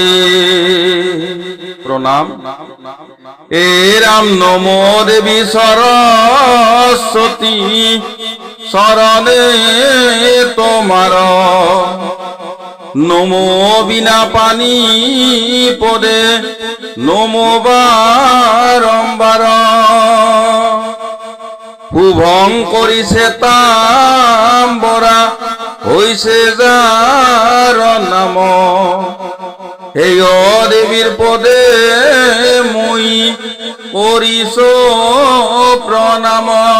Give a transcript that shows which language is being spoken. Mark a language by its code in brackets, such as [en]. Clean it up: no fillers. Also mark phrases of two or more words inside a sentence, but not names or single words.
[bn] প্রণাম। এ রাম নমো দেবী সরস্বতী শরণে তোমার নমো বিনা পানি পদে নমো বারম্বার [as] শুভং কৰিছে তাম্বৰা হৈছে যাৰ নাম হেয় দেৱীৰ পদে মই কৰিছো প্ৰণাম